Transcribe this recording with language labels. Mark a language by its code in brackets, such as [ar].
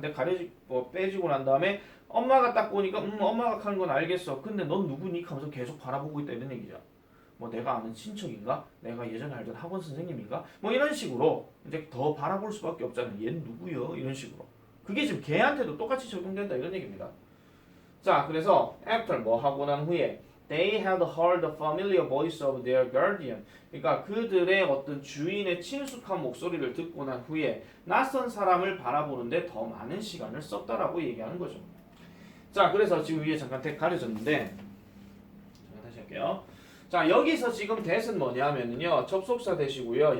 [ko] 근데 빼지고 난 다음에 엄마가 딱 보니까 엄마가 하는 건 알겠어. 근데 넌 누구니? 하면서 계속 바라보고 있다 이런 얘기죠. 뭐 내가 아는 친척인가? 내가 예전에 알던 학원 선생님인가? 뭐 이런 식으로 이제 더 바라볼 수밖에 없잖아요. 얘는 누구요? 이런 식으로. 그게 지금 걔한테도 똑같이 적용된다 이런 얘기입니다. 자, 그래서 [en] after [ko] 뭐 하고 난 후에 [en] they had heard the familiar voice of their guardian. [ko] 그러니까 그들의 어떤 주인의 친숙한 목소리를 듣고 난 후에 낯선 사람을 바라보는데 더 많은 시간을 썼다라고 얘기하는 거죠. 자, 그래서 지금 위에 잠깐 가려졌는데 잠깐 다시 할게요. 자, 여기서 지금 that은 뭐냐면요 접속사 that이고요.